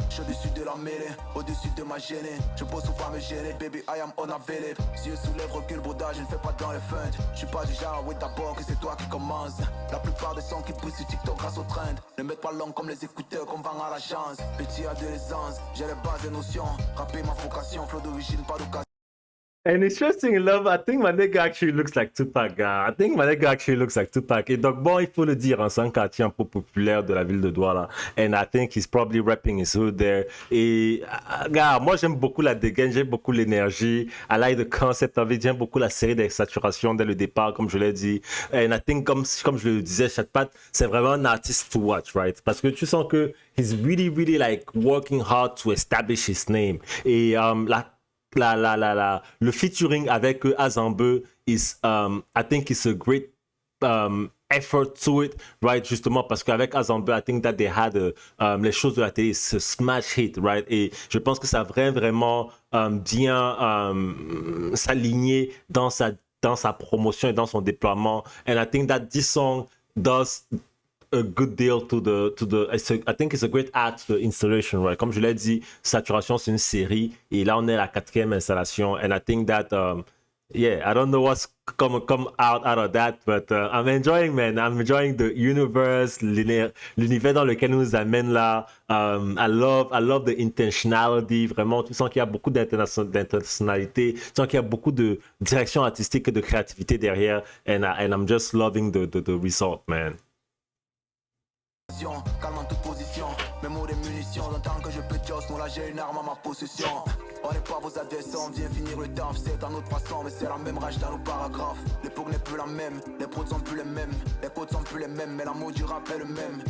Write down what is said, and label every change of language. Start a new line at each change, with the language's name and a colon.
French: Je suis au-dessus de la mêlée, au-dessus de ma gênée. Je bosse ou pas me gêner,
English: baby, I am unavailable.
French: Si je soulève, recule, brodage, je ne fais pas dans les feintes. Je suis pas du genre, oui, d'abord que c'est toi qui commence. La plupart des sons qui poussent sur TikTok grâce au trend ne mettent pas long comme les écouteurs qu'on vend à l'agence. Petit adolescence, j'ai les bases des notions. Rapper ma vocation, flow d'origine, pas d'occasion.
English: And interesting enough, I think my nigga actually looks like Tupac. I think my nigga actually looks like Tupac.
French: Et donc, bon, il faut le dire, hein, c'est un quartier un peu populaire de la ville de Douala.
English: And I think he's probably rapping his hood there.
French: Et, gars, moi, j'aime beaucoup la dégaine, j'aime beaucoup l'énergie.
English: I like the concept of it.
French: J'aime beaucoup la série des saturations dès le départ, comme je l'ai dit. And I think, comme je le disais, Chatpat, c'est vraiment un artiste to watch, right? Parce que tu sens que
English: he's really like working hard to establish his name. Et
French: le featuring avec Azambe
English: is, I think it's a great effort to it, right?
French: Justement parce qu'avec Azambe,
English: I think that they had
French: les choses de la télé, ce smash hit, right? Et je pense que ça a vraiment bien s'aligner dans sa promotion et dans son déploiement.
English: And I think that this song does a good deal I think it's a great add to the installation, right?
French: Comme je l'ai dit, Saturation, c'est une série et là on est à la 4e installation
English: and I think that yeah, I don't know what's come out of that, but I'm enjoying, man. I'm enjoying the universe,
French: l'univers dans lequel nous amène là.
English: I love the intentionality.
French: Vraiment, tu sens qu'il y a beaucoup d'intentionnalité. Tu sens qu'il y a beaucoup de direction artistique et de créativité derrière.
English: And I'm just loving the result, man.
French: Calme en toute position, mes mots des munitions. Longtemps que je peux just, moi là j'ai une arme à ma possession. On n'est pas vos adversaires, on vient finir le taf. C'est à notre façon, mais c'est la même rage dans nos paragraphes. L'époque n'est plus la même, les prods sont plus les mêmes. Les codes sont plus les mêmes, mais l'amour du rap est le même.